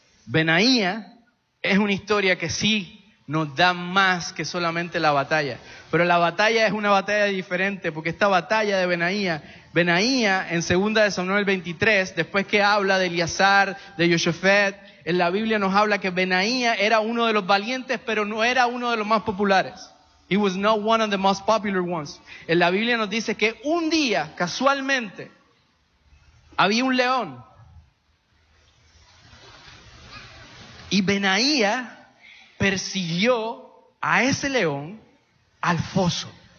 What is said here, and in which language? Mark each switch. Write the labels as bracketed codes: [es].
[es] Benaiah es una historia que sí nos da más que solamente la batalla. Pero la batalla es una batalla diferente, porque esta batalla de Benaiah, Benaiah en 2 Samuel 23, después que habla de Eleazar, de Josafat, en la Biblia nos habla que Benaiah era uno de los valientes, pero no era uno de los más populares. [en] He was not one of the most popular ones. [es] En la Biblia nos dice que un día, casualmente, había un león. Y Benaiah persiguió a ese león al foso.